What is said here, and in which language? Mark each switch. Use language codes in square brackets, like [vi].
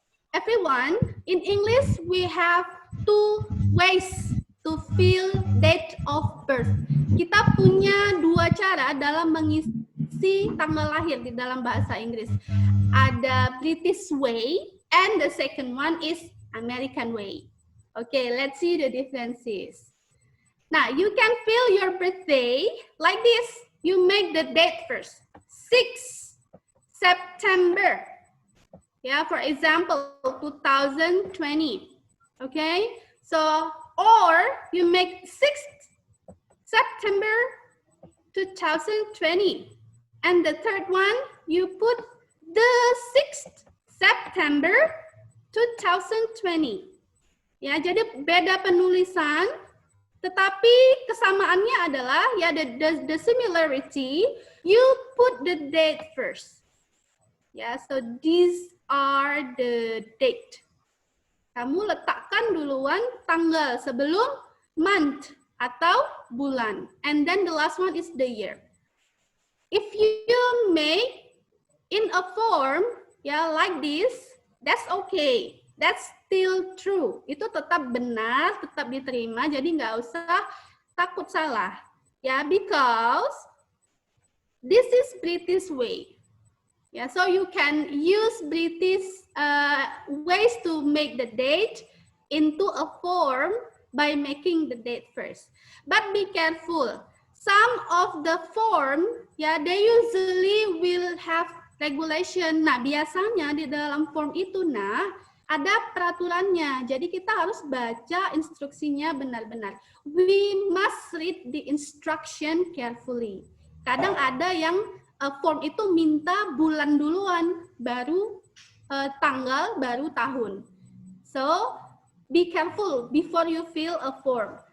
[en] Everyone, in English we have 2 ways to fill date of birth. [id] Kita punya 2 cara dalam mengisi tanggal lahir di dalam bahasa Inggris. [en] Ada British way and the second one is American way. Okay, let's see the differences. Now, you can fill your birthday like this. You make the date first. 6 September. Yeah, for example, 2020. Okay, so, or you make 6th September 2020. And the third one, you put the 6th September 2020. [id] Ya, jadi beda penulisan, tetapi kesamaannya adalah ya [en] the similarity, you put the date first. Ya, so these are the date. [id] Kamu letakkan duluan tanggal sebelum month atau bulan. [en] And then the last one is the year. If you make in a form, ya like this, that's okay. That's still true. [id] Itu tetap benar, tetap diterima. Jadi nggak usah takut salah. [en] Ya, because this is British way. Yeah, so you can use British ways to make the date into a form by making the date first. But be careful. Some of the form, ya, they usually will have regulation. [id] Nah, biasanya di dalam form itu, ada peraturannya. Jadi kita harus baca instruksinya benar-benar. [en] We must read the instruction carefully. [id] Kadang ada yang form itu minta bulan duluan, baru tanggal, baru tahun. [en] So, be careful before you fill a form.